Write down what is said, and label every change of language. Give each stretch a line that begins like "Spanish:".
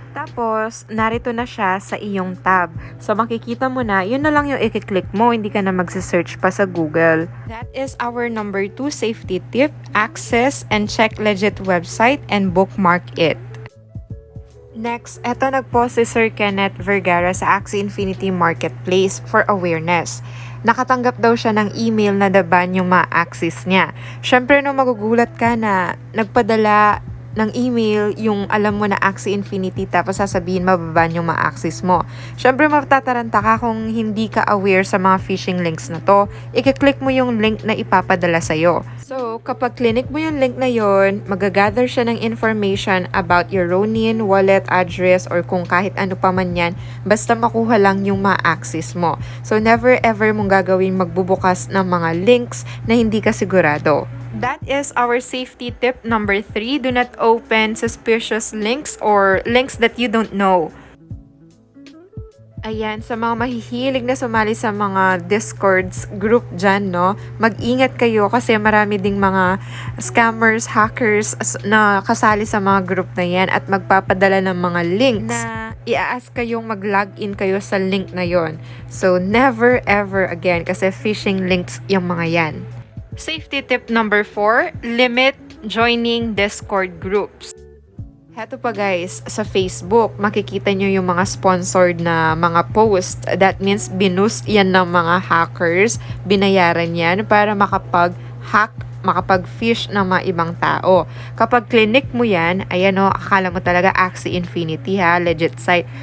Filipino: Tapos, narito na siya sa iyong tab. So, makikita mo na, yun na lang yung i-click mo, hindi ka na magse-search pa sa Google.
English: That is our number 2 safety tip. Access and check legit website and bookmark it.
Filipino: Next, eto nag-post si Sir Kenneth Vergara sa Axie Infinity Marketplace for awareness. Nakatanggap daw siya ng email na naban yung mga Axies niya. Syempre, no, magugulat ka na nagpadala ng email yung alam mo na Axie Infinity tapos sasabihin mababan yung mga Axies mo. Syempre, matataranta ka kung hindi ka aware sa mga phishing links na to. I-click mo yung link na ipapadala sa'yo. So, kapag clinic mo yung link na yon, magagather siya ng
English: information about your RONIN, wallet address,
Filipino: or kung kahit ano pa man yan, basta makuha lang yung mga Axies mo. So,
English: never ever
Filipino: mong gagawin magbubukas ng mga links na hindi ka sigurado.
English: That is our safety tip number 3. Do not open suspicious links or links that you don't know.
Filipino: Ayan, sa mga mahihilig na sumali sa mga Discords group dyan, no? Mag-ingat kayo kasi marami ding mga scammers, hackers na kasali sa mga group na yan at magpapadala ng mga links na i-ask kayong mag-login kayo sa link na yon.
English: So, never ever again kasi phishing links
Filipino: yung mga yan.
English: Safety tip number 4, limit joining Discord groups.
Filipino: Heto pa guys, sa Facebook, makikita nyo yung mga sponsored na mga post.
English: That means
Filipino: binoost yan ng mga hackers, binayaran yan para makapag-hack, makapag-fish ng mga ibang tao. Kapag clinic mo yan, ayan o, akala mo talaga Axie Infinity ha, legit site.